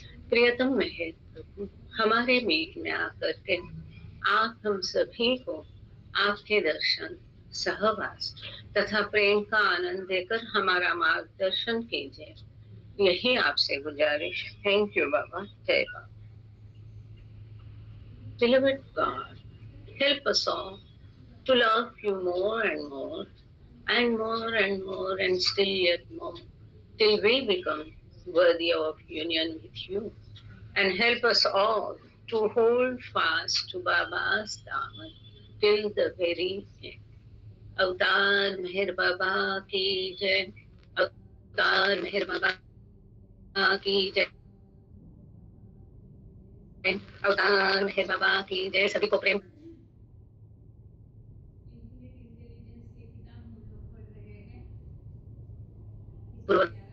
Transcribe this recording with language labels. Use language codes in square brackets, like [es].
[hi] प्रियतम मेहर प्रभु, हमारे बीच में आकर के आप हम सभी को आपके दर्शन, सहवास तथा प्रेम का आनंद देकर हमारा मार्गदर्शन कीजिए, यही आपसे गुजारिश। [en] thank you [hi] बाबा, जय बाबा। [en] Beloved God, help us all to love you more and more, and more and more, and still yet more, till we become worthy of union with you. And help us all to hold fast to Baba's daman till the very end. [hi] अवतार मेहर बाबा की जय, अवतार मेहर बाबा की जय, अवतार मेहर बाबा की जय। सभी को प्रेम पूर्वक।